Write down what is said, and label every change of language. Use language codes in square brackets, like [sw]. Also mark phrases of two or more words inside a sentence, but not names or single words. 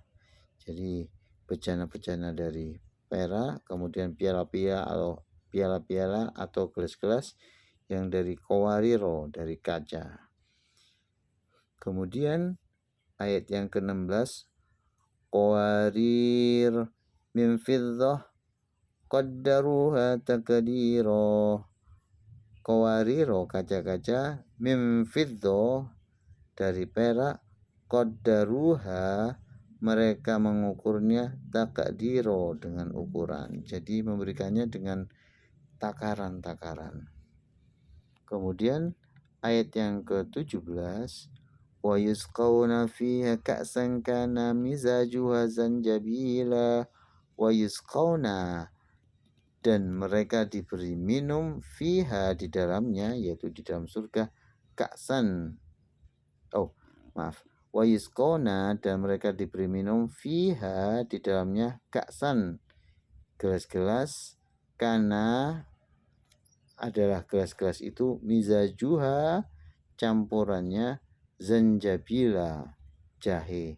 [id] Jadi bejana-bejana dari perak, kemudian piala-piala atau gelas-gelas yang dari qawariro, dari kaca. Kemudian ayat yang ke-16, [ar] قوارير من فضة قدروها تقديرا. [id] Qawariro kaca-kaca, [ar] من فضة [id] dari perak, qaddaruha mereka mengukurnya, taqdiro dengan ukuran. Jadi memberikannya dengan takaran-takaran. Kemudian ayat yang ke-17, [ar] ويسقون فيها كأسا كان مزاجها زنجبيلا. ويسقون [id] dan mereka diberi minum, fiha di dalamnya, yaitu di dalam surga, ka'san, [ar] ويسقون [id] dan mereka diberi minum, fiha di dalamnya, ka'san gelas-gelas, kana adalah gelas-gelas itu, mizajuha campurannya, zanjabila jahe.